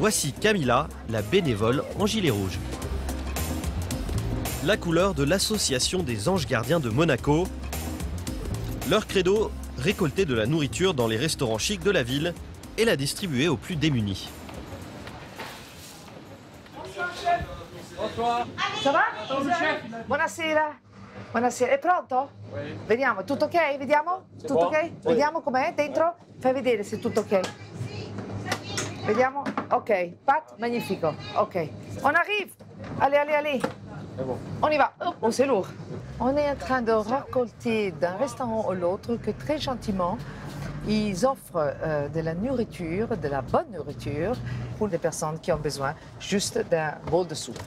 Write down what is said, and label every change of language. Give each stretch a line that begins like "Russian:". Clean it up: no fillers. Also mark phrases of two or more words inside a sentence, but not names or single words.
French: Voici Camilla, la bénévole en gilet rouge. La couleur de l'association des anges gardiens de Monaco. Leur credo, récolter de la nourriture dans les restaurants chics de la ville et la distribuer aux plus démunis. Bonsoir. Ça va?
Italian: Buonasera. Buonasera. È pronto? Vediamo, tutto ok? Vediamo? Tutto ok? Vediamo com'è dentro? Fai vedere se è tutto ok. Vediamo? Ok. Pat, magnifico.
French: Ok. On arrive. Allez, allez, allez. On y va. Oh, c'est lourd. On est en train de récolter d'un restaurant à l'autre que très gentiment, ils offrent de la nourriture, de la bonne nourriture pour des personnes qui ont besoin juste d'un bol de soupe.